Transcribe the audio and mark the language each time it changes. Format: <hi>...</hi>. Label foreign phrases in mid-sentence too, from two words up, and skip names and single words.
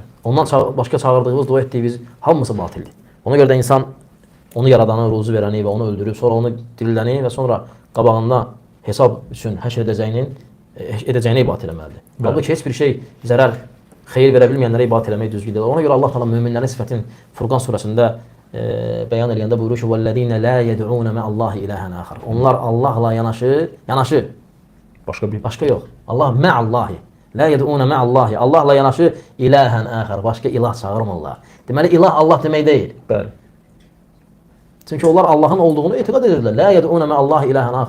<az>Ondan başqa çağırdığımız, dua etdiyimiz hamısı batildir. Ona görə də insan onu yaradanı, ruzu verəni və onu öldürüb, sonra onu diriləni və sonra qabağında hesab üçün həşr edəcəyini ibadət eləməlidir. Halbuki heç bir şey zərər, xeyir verə bilməyənlərə ibadət eləmək düzgün deyil. Ona görə Allah Teala möminlərin sifətini Furqan surəsində bəyan eləyəndə buyurur ki,</az> <ar>وَالَّذِينَ لَا يَدْعُونَ مَعَ اللّٰهِ إِلَهًا آخَرَ.</ar> <az>Onlar Allahla yanaşı, başqa yox.</az> <ar>الله مع الله. لا يدعون مع الله.</ar> <az>Allahla yanaşı</az> <ar>إلها آخر,</ar> <az>başqa ilah çağırmırlar. Deməli ilah Allah demək deyil. Bəli. Çünki onlar Allahın olduğunu etiqad edirlər.</az> <ar>لا يدعون مع الله إلها آخر.</ar>